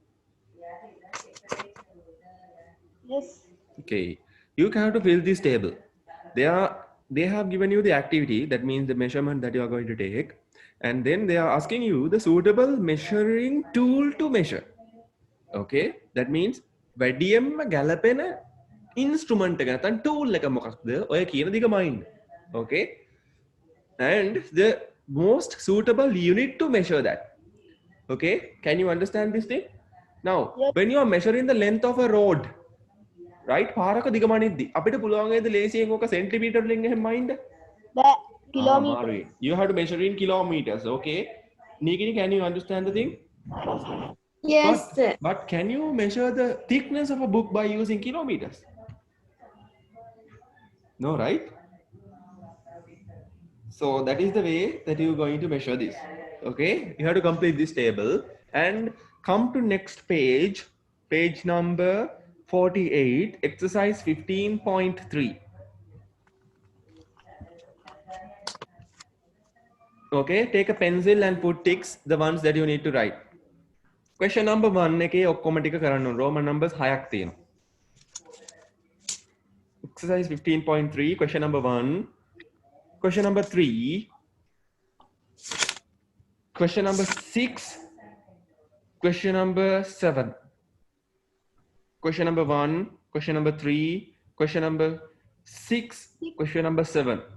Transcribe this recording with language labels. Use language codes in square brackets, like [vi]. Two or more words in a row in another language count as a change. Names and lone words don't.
[en] Yes. Okay. You have to fill this table. They have given you the activity, that means the measurement that you are going to take. And then they are asking you the suitable measuring tool to measure. Okay. That means [si] වැඩියෙන්ම ගැලපෙන instrument එක නැත්නම් tool එක මොකක්ද? ඔය කියන දිග mind. Okay. [en] And the most suitable unit to measure that. Okay. Can you understand this thing? Now, Yes. when you are measuring the length of a road, right? [si] පාරක දිග මනිද්දි අපිට පුළුවන් වේද ලේසියෙන් ඕක සෙන්ටිමීටර් වලින් එහෙම මනින්න? [en] The kilometer. You have to measure in kilometers. Okay. Nikini, can you understand the thing? Yes, sir. But can you measure the thickness of a book by using kilometers? No, right? So that is the way that you're going to measure this. Okay. You have to complete this table and come to next page, page number 48, exercise 15.3. Okay, take a pencil and put ticks, the ones that you need to write. Question number [si] 1 එකේ ඔක්කොම ටික කරන්න ඕන. [en] Roman numbers [si] 6ක් තියෙනවා. [en] Exercise 15.3, question number 1, question number 3, question number 6, question number 7. Question number 1, question number 3, question number 6, question number 7.